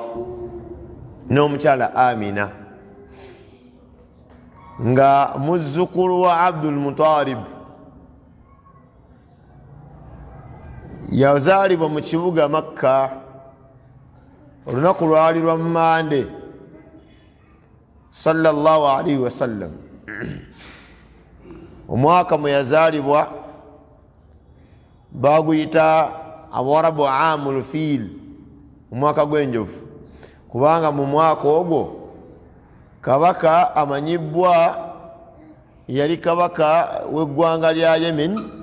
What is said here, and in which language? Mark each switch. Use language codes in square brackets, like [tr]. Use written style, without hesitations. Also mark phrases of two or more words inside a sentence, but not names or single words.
[lg] n'omukyala Amina nga muzzukulu wa Abdul Muttalib yazaalibwa mu kibuga Makka olunaku lwali lwa Mande [ar] sallallahu alaihi wasallam. [lg] Omwaka mwe yazaalibwa baguyita Abawarabu Amul Fil, omwaka gw'enjovu, kubanga mu mwaka ogwo kabaka amanyibwa yali kabaka w'eggwanga lya Yemen,